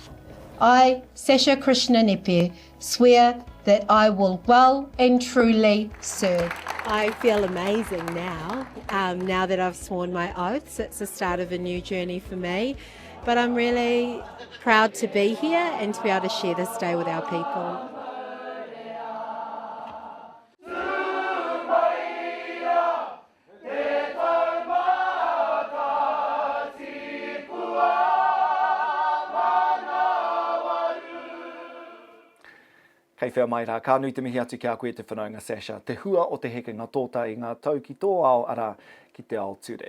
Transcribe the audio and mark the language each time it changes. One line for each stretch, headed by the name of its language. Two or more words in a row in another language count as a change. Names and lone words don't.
English: I, Sacha Krishna Nepe, swear that I will well and truly serve. I feel amazing now, now that I've sworn my oaths. It's the start of a new journey for me, but I'm really proud to be here and to be able to share this day with our people.
Māori: Kei whea mai rā, ka nui te mihi atu ki a koe te whanaunga Sacha, te hua o te heke ngā tōta I ngā tau ki tō ao ara ki te ao ture.